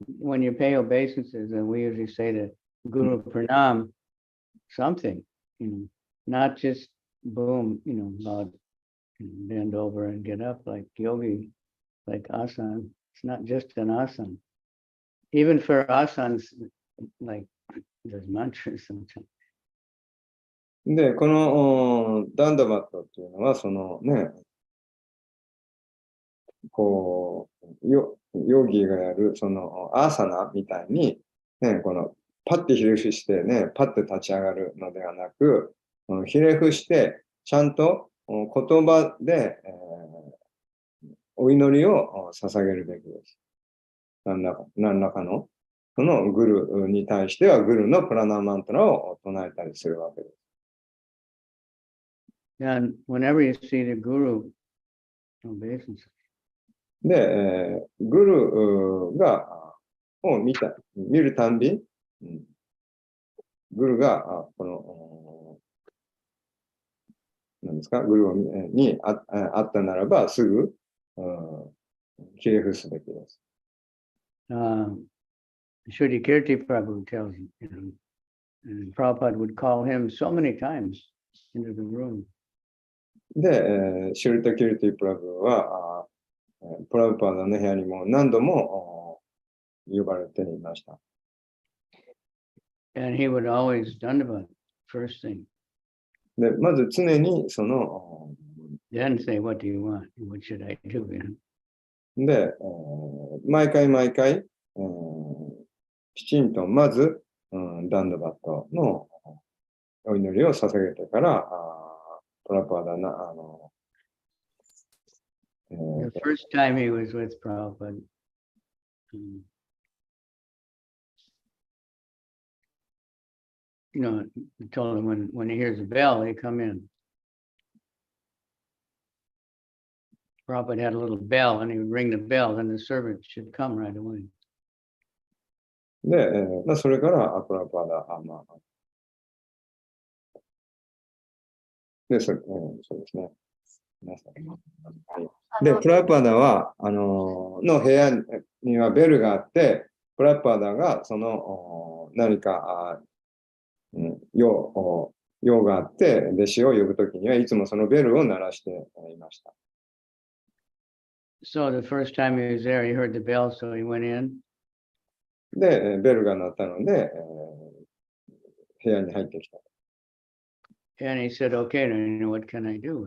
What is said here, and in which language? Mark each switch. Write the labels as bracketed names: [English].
[English] When you pay obeisances, and we usually say to Guru Pranam, something, not just boom, about bend over and get up like yogi, like asana. It's not just an asana. Even for asanas, like there's mantras sometimes. [Japanese] で、このダンダバットっていうのは、そのね、こう、ヨギがやる、そのアーサナみたいに、ね、このパッてひれ伏してね、パッて立ち上がるのではなく、ひれ伏して、ちゃんと言葉で、お祈りを捧げるべきです。何らかの、そのグルに対しては、グルのプラナマントラを唱えたりするわけです。 [English] And whenever you see the guru obeisance. [Japanese] で、グルを見るたんび、グルがこの何ですか、グルにあったならばすぐひれ伏すべきです。 [English] Shuddhi Kirti Prabhu tells him, and Prabhupada would call him so many times into the room. [Japanese] で、シュリタ・キルティ・プラブはプラブパーダの部屋にも何度も呼ばれていました。 [English] And he would always dandavat first thing. [Japanese] で、まず常にその [English] Then say, what do you want? What should I do? [Japanese] で、毎回、きちんとまず、ダンダバットのお祈りを捧げてから、プラパーダな、 [English] The first time he was with Prabhupada, he told him when he hears a bell, he come in. Prabhupada had a little bell, and he would ring the bell, and the servant should come right away. [Japanese] で、それからプラパーダ、で、そうですね。で、プラパーダは、の部屋にはベルがあって、プラパーダがその何か用があって、弟子を呼ぶときにはいつもそのベルを鳴らしていました。 [English] So the first time he was there, he heard the bell, so he went in. [Japanese] で、ベルが鳴ったので、部屋に入ってきた。 [English] And he said, okay, what can I do?